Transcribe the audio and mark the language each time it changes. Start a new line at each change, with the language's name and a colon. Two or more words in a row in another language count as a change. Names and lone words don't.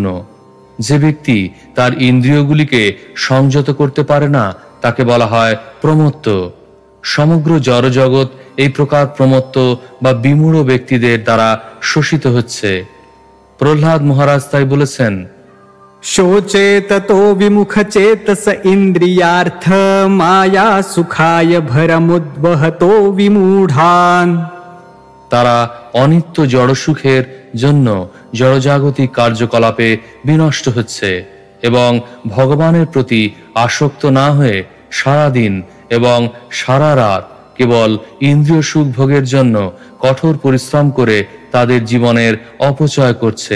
Bangla: যে ব্যক্তি তার ইন্দ্রিয়গুলিকে সংযত করতে পারে না তাকে বলা হয় প্রমত্ত। সমগ্র জড়জগৎ এই প্রকার প্রমত্ত বা বিমূঢ় ব্যক্তিদের দ্বারা শোষিত হচ্ছে। প্রহ্লাদ মহারাজ তাই বলেছেন,
Sanskrit: शोचे ततो विमुख चेतस इंद्रियार्थ माया सुखाय भरमुद्वहतो विमूढ़ान।
Bangla: তারা অনিত্য জড়সুখের জন্য জড়জাগতিক কার্যকলাপে বিনষ্ট হচ্ছে এবং ভগবানের প্রতি আসক্ত না হয়ে সারাদিন এবং সারা রাত কেবল ইন্দ্রিয় সুখ ভোগের জন্য কঠোর পরিশ্রম করে তাদের জীবনের অপচয় করছে।